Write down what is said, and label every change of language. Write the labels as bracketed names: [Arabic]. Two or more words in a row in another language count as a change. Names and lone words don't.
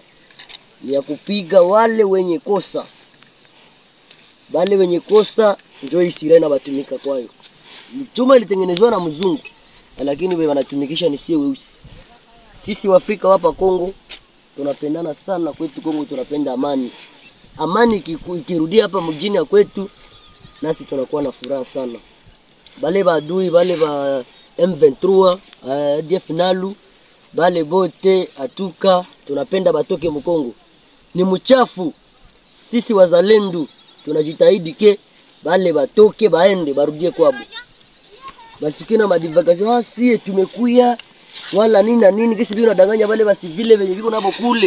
[Swahili] Ni ya kupiga wale wenye kosa. Wale wenye kosa ndio hii silaha inabatumika kwayo. Chuma ilitengenezwa na mzungu, lakini wewe wanatumikisha ni sie weusi. Sisi Waafrika hapa Kongo tunapendana sana, kwetu Kongo tunapenda amani. Amani ikirudia hapa mjini ya kwetu, nasi tunakuwa na furaha sana. Bale badui, bale ba M23, DF Nalu, bale bote atuka tunapenda batoke Mkongo. Ni mchafu. Sisi wazalendo tunajitahidi ke bale batoke baende barudie kwabo. Basi kina madivagation sie tumekuya wala nini na nini, kesi biko nadanganya bale basi vile venye biko nabo kule.